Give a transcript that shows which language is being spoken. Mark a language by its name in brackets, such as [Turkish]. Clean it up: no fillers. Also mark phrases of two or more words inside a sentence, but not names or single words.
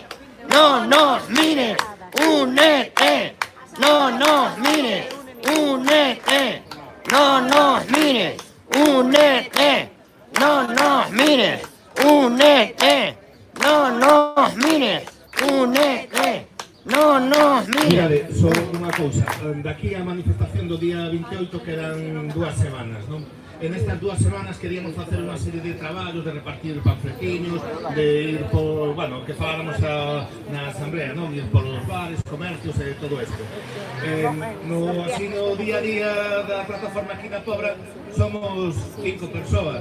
[Spanish] No nos mires, únete. No nos mires, únete. No nos mires, únete. No nos mires, únete. No nos mires, únete. No nos mires. [Galician] Mirade, só unha cousa, daqui a manifestación do día 28 quedan 2 semanas, non? En estas 2 semanas queríamos facer unha serie de traballos, de repartir panfletiños, de ir por, bueno, que faláramos na asamblea, non? Ir por os bares, comercios e todo isto. Así no día a día da plataforma aquí na Pobra somos 5 persoas.